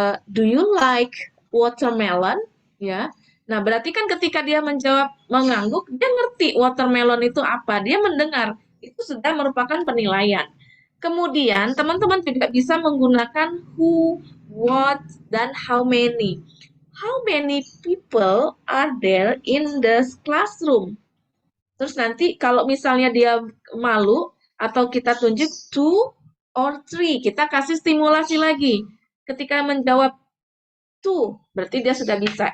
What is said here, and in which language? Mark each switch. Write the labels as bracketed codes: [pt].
[en] Do you like watermelon? [id] Ya. Nah, berarti kan ketika dia menjawab mengangguk, dia ngerti watermelon itu apa, dia mendengar. Itu sudah merupakan penilaian. Kemudian teman-teman juga bisa menggunakan who, what, dan how many. [en] How many people are there in the classroom? [id] Terus nanti kalau misalnya dia malu atau kita tunjuk 2 or 3, kita kasih stimulasi lagi. Ketika menjawab 2, berarti dia sudah bisa.